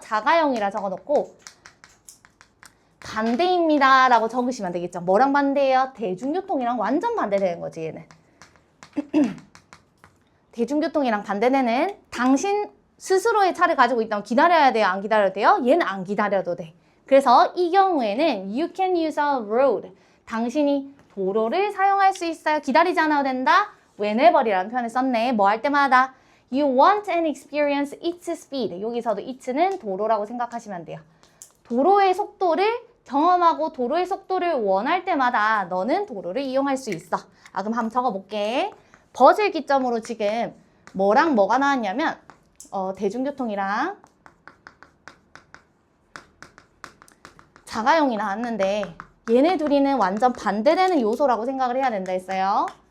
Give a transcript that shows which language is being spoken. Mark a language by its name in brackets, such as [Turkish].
[Korean] 자가용이라 적어놓고 반대입니다 라고 적으시면 되겠죠. 뭐랑 반대예요? 대중교통이랑 완전 반대되는 거지 얘는. 대중교통이랑 반대되는 당신 스스로의 차를 가지고 있다면 기다려야 돼요? 안 기다려도 돼요? 얘는 안 기다려도 돼. 그래서 이 경우에는 [English] you can use a road. [Korean] 당신이 도로를 사용할 수 있어요. 기다리지 않아도 된다. whenever이라는 표현을 썼네. 뭐 할 때마다. [English] You want and experience its speed. [Korean] 여기서도 it는 도로라고 생각하시면 돼요. 도로의 속도를 경험하고 도로의 속도를 원할 때마다 너는 도로를 이용할 수 있어. 아, 그럼 한번 적어볼게. 벗을 기점으로 지금 뭐랑 뭐가 나왔냐면 대중교통이랑 자가용이 나왔는데 얘네 둘이는 완전 반대되는 요소라고 생각을 해야 된다 했어요.